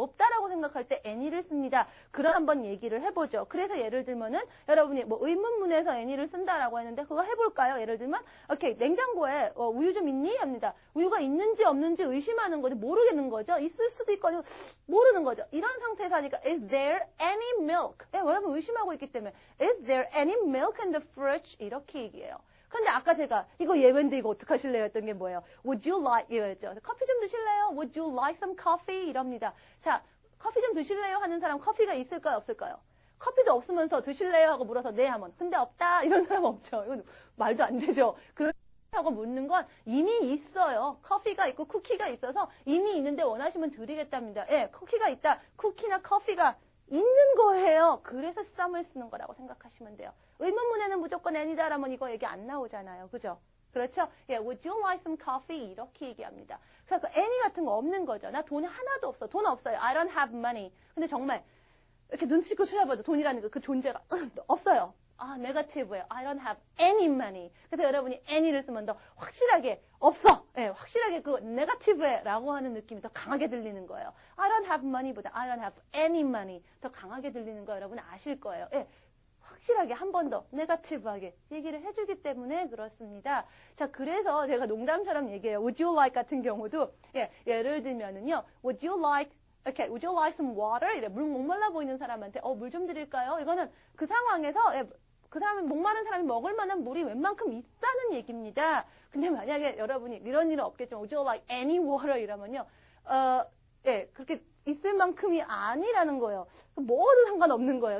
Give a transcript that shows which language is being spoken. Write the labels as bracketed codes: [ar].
[ko] 없다라고 생각할 때 any를 씁니다. 그럼 한번 얘기를 해보죠. 그래서 예를 들면은 여러분이 뭐 의문문에서 any를 쓴다라고 했는데 그거 해볼까요? 예를 들면 오케이 냉장고에 우유 좀 있니? 합니다. 우유가 있는지 없는지 의심하는 거죠. 모르겠는 거죠. 있을 수도 있고 모르는 거죠. 이런 상태에서 하니까 [en] is there any milk? [ko] 여러분 의심하고 있기 때문에 [en] is there any milk in the fridge? [ko] 이렇게 얘기해요. 근데 아까 제가 이거 예외인데 이거 어떡하실래요? 했던 게 뭐예요? [en] Would you like [ko] 이거였죠. 커피 좀 드실래요? [en] Would you like some coffee? [ko] 이럽니다. 자, 커피 좀 드실래요? 하는 사람 커피가 있을까요? 없을까요? 커피도 없으면서 드실래요? 하고 물어서 네 하면 근데 없다 이런 사람 없죠. 이건 말도 안 되죠. 그렇다고 묻는 건 이미 있어요. 커피가 있고 쿠키가 있어서 이미 있는데 원하시면 드리겠답니다. 예, 쿠키가 있다. 쿠키나 커피가 있는 거예요. 그래서 썸을 쓰는 거라고 생각하시면 돼요. 의문문에는 무조건 any다라면 이거 얘기 안 나오잖아요. 그죠? 그렇죠? [en] 예, would you like some coffee? [ko] 이렇게 얘기합니다. 그래서 any 같은 거 없는 거죠. 나 돈 하나도 없어. 돈 없어요. [en] I don't have money. [ko] 근데 정말 이렇게 눈 씻고 쳐다봐도 돈이라는 그 존재가 없어요. 아, 네거티브예요. [en] I don't have any money. [ko] 그래서 여러분이 any를 쓰면 더 확실하게 없어. 예, 확실하게 그 네거티브라고 하는 느낌이 더 강하게 들리는 거예요. [en] I don't have money보다 I don't have any money [ko] 더 강하게 들리는 거 여러분 아실 거예요. 예, 확실하게 한 번 더 네거티브하게 얘기를 해주기 때문에 그렇습니다. 자, 그래서 제가 농담처럼 얘기해요. Would you like 같은 경우도 예를 들면은요. [en] Would you like some water? [ko] 이래 물 목말라 보이는 사람한테 물 좀 드릴까요? 이거는 그 상황에서 그 사람이 목마른 사람이 먹을 만한 물이 웬만큼 있다는 얘기입니다. 근데 만약에 여러분이 이런 일은 없겠지만 [en] Would you like any water? [ko] 이러면요. 그렇게 있을 만큼이 아니라는 거예요. 뭐도 상관없는 거예요.